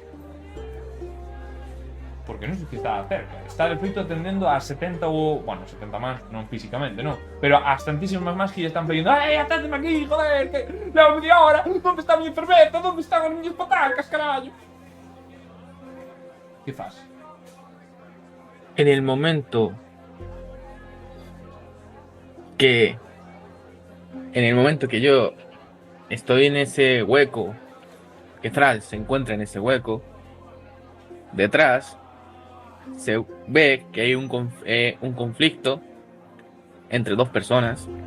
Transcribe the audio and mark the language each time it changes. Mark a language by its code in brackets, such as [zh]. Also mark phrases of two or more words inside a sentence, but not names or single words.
[gl] Porque non sei que está cerca. Está de feito atendendo a 70 ou... Bueno, 70 máis, non físicamente, non. Pero as tantísimas máis que lle están pedindo: "Ei, aténdeme aquí, joder, que levo media hora. Onde está a miña fermeta? Onde están as miñas patacas, carallo?" Que faz? [es] En el momento que yo estoy en ese hueco, que Thrall se encuentra en ese hueco, detrás se ve que hay un conflicto entre dos personas.